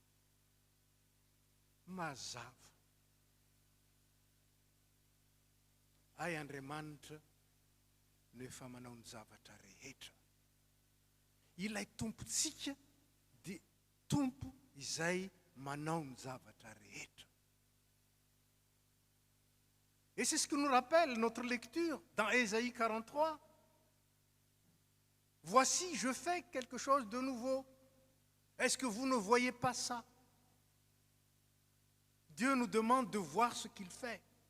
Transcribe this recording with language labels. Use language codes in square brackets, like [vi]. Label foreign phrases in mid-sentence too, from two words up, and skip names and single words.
[mg] Mazava. Ay Andriamanitra no efa manao ny zavatra rehetra. Ilay tompontsika dia tompo izay manao ny zavatra rehetra. [fr] Et c'est ce que nous rappelle notre lecture dans Ésaïe 43. Voici, je fais quelque chose de nouveau. Est-ce que vous ne voyez pas ça? Dieu nous demande de voir ce qu'il fait.